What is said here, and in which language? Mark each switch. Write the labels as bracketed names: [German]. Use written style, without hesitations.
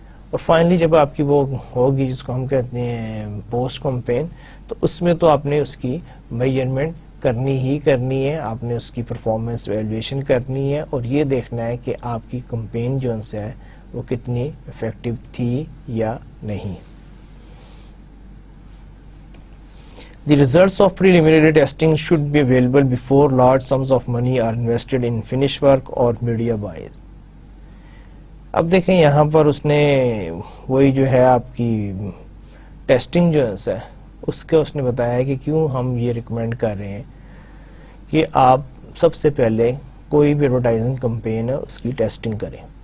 [Urdu] اور فائنلی جب آپ کی وہ ہوگی جس کو ہم کہتے ہیں پوسٹ کمپین، تو اس میں تو آپ نے اس کی میجرمنٹ کرنی ہی کرنی ہے، آپ نے اس کی پرفارمنس ایویلویشن کرنی ہے اور یہ دیکھنا ہے کہ آپ کی کمپین جو ہے وہ کتنی افیکٹو تھی یا نہیں. [English] The results of preliminary testing should be available before large sums of money are invested in finished work or media buys. [Urdu] اب دیکھیں یہاں پر اس نے وہی جو ہے آپ کی ٹیسٹنگ جو ہے اس کا اس نے بتایا کہ کیوں ہم یہ ریکمینڈ کر رہے ہیں کہ آپ سب سے پہلے کوئی بھی ایڈورٹائزنگ کمپین ہے اس کی ٹیسٹنگ کریں.